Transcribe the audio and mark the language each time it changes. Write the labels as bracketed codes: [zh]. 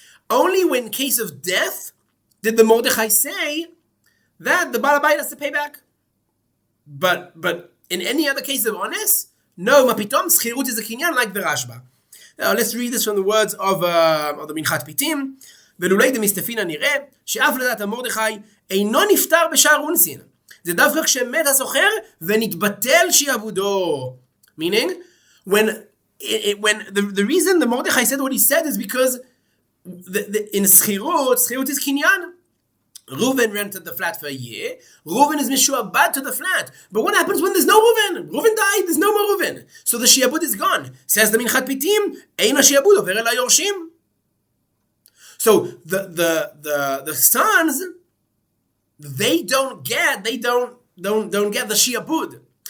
[en] Only when in case of death did the Mordechai say that the Baal Habayit has to pay back. But in any other case of honest, no, mapitom schirut is a kinyan like the Rashba. Now let's read this from the words of the Minchat Pitim. [he] ולולי דמסתפינא נראה שאף לדעת המרדכי אינו נפטר בשער אונסין. זה דווקא כשמת הסוחר ונתבטל שיעבודו. [en] Meaning, when when the reason the Mordechai said what he said is because in schirut is kinyan. Reuven rented the flat for a year. Reuven is mishuabad to the flat. But what happens when there's no Reuven? Reuven died, there's no more Reuven. So the shiabud is gone. Says the Minchat Pitim, Ein shiabud over el yorshim. So the sons, they don't get the shiabud.